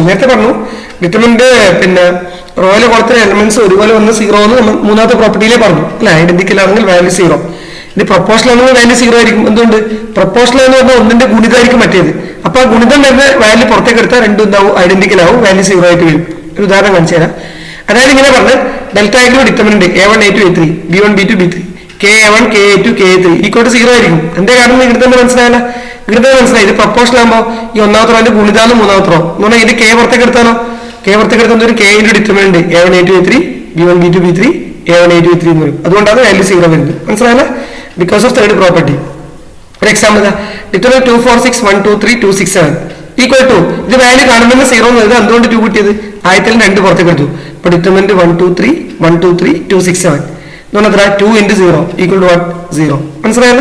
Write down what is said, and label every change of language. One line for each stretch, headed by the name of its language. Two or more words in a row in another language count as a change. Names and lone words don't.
Malayalam: നേരത്തെ പറഞ്ഞു ഡിറ്റർമിനന്റ് പിന്നെ റോയിലെ കോളത്തിലെ എലമെന്റ്സ് ഒരുപോലെ വന്ന് 0 എന്ന് നമ്മൾ മൂന്നാമത്തെ പ്രോപ്പർട്ടിയിലേ പറഞ്ഞു അല്ലെ. ഐഡന്റിക്കൽ ആണെങ്കിൽ വാല്യൂ 0. ഇത് പ്രൊപ്പോർഷണൽ ആണെങ്കിൽ വാല്യൂ 0 ആയിരിക്കും. എന്തുകൊണ്ട്? പ്രൊപ്പോർഷണൽ എന്ന് പറഞ്ഞാൽ ഒന്നിന്റെ ഗുണിതമായിരിക്കും മറ്റേത്. അപ്പൊ ആ ഗുണിതം വരുന്ന വാല്യൂ പുറത്തേക്ക് എടുത്താൽ രണ്ടും എന്താവും? ഐഡന്റിക്കൽ ആവും, വാല്യൂ 0 ആയിട്ട് വരും. ഒരു ഉദാഹരണം കാണിച്ചു തരാം. അതായത് ഇങ്ങനെ പറഞ്ഞ് ഡെൽറ്റ ആയിട്ടുള്ള ഡിറ്റർമിനന്റ് A1 A2 A3 B1 B2 B3 KA1 KA2 KA3
English: equal to
Malayalam: 0 ആയിരിക്കും. എന്തേ കാരണം ഇവിടെ തന്നെ മനസ്സിലായല്ല? ഇവിടെ തന്നെ മനസ്സിലായി. ഇത് പ്രൊപ്പോർഷണൽ ആകുമ്പോൾ ഈ ഒന്നാമത്തെ റോന്റെ ഗുണിതാന്ന് മൂന്നാമത്തെ റോ എന്ന് പറഞ്ഞാൽ ഇത് കെ പുറത്തേക്ക് എടുത്താലോ? കെ പുറത്തേക്ക് എടുത്താൽ ഒരു
English: K into determinant
Malayalam: A1 A2 A3 B1 B2 B3 A1 A2 A3 എന്ന് വരും. അതുകൊണ്ടാണ് വാല്യൂ 0 വരുന്നത്. മനസ്സിലായല്ല?
English: because of third property.
Malayalam: ഒരു
English: example determinant
Malayalam: 2 4 6 1 2 3 2 6 7
English: equal to
Malayalam: ഇത് വാല്യൂ കാണുമ്പോൾ 0 എന്ന് വരുന്നത്. എന്തുകൊണ്ട് 2 കിട്ടിയത്? ആയത്തിൽ 2 പുറത്തേക്ക് എടുത്തു. അപ്പൊ ഡിറ്റർമിനന്റ് 1 2 3 1 2 3 2 6 7 എന്ന് പറഞ്ഞാൽ 2 into 0
English: equal to
Malayalam: 0. മനസ്സിലായല്ലേ?